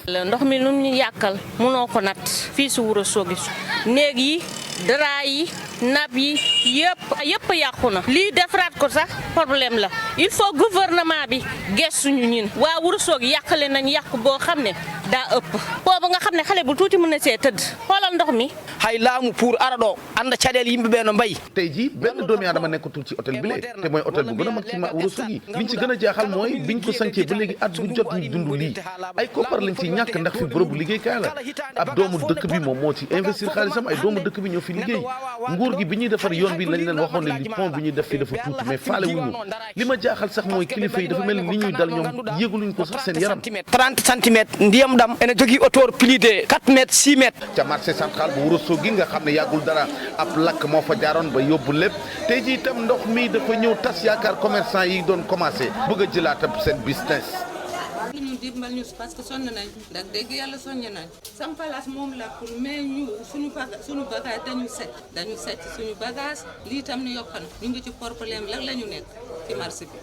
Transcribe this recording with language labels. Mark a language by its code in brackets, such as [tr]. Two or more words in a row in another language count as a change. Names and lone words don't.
[wo] ndox mi lu ñu yàkkal munoo ko nat fii si Ourossogui néeg yi dara yi napp yi yëpp yàqu na lii defaraat ko sax problème la [fr] il faut [wo] gouvernement bi gestuñu ñin waa Ourossogui yàqale nañ yàq boo xam ne daa ëpp boobu nga xam ne xale bu tuuti mën na see tëdd xoolal ndox mi [ff] hay laamu pour ara ɗo anda caɗele yimɓe ɓe no mbayi [wo] tey jii benn doomi aadama nekkatul ci hôtel bi te mooy hôtel bu gën a mag ci Ourossogui liñ ci gën a jaaxal mooy biñ ko sancee ba léegi at bu jot ñu dund lii ay koppar lañ ci ñàkk ndax fi bërëbu liggéeykaay la ab doomu dëkk bi moom moo ci investir xaalisam ay doomu dëkk bi ñoo fi liggéey nguur gi bi ñuy defar yoon bi lañ leen waxoon ne li pont bi ñuy def fi dafa tuuti mais faale wuñu li ma jaaxal sax mooy kilifa yi dafa mel ni li ñuy dal ñoom yëguluñ ko sax seen yaram [ff] 30 centimètres ndiyam ɗam ene jogii [fr] hauteur plus de 4 mètres 6 mètres [wo] ca marché central bu Ourossogui nga xam ne yàggul dara ab lakk moo fa jaaroon ba yóbbu lépp tey jii itam ndox mi dafa ñëw tas yaakaar commerçant yi doon commencé bëgg a jëlaat ab seen business. ñu dimbal ñu [fr] parce que [wo] sonn nañ ndax dégg yàlla sonn nañ sam place moom la [fr] pour mais [wo] ñu suñu bagage dañu set suñu bagage lii tam ni yokk na ñu ngi ci problème la ñu nekk ci marché bi.